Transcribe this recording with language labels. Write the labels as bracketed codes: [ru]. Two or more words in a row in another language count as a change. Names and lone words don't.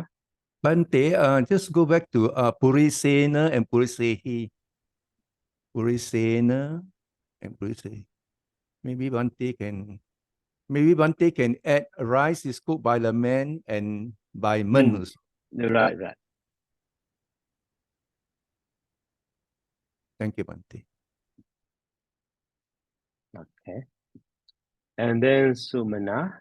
[en] Bante, just go back to Purisena and Purisehi. Purisena and Purisehi. Maybe Bante can add rice is cooked by the man and by men also. Right. Thank you, Bante. Okay. And then Sumana.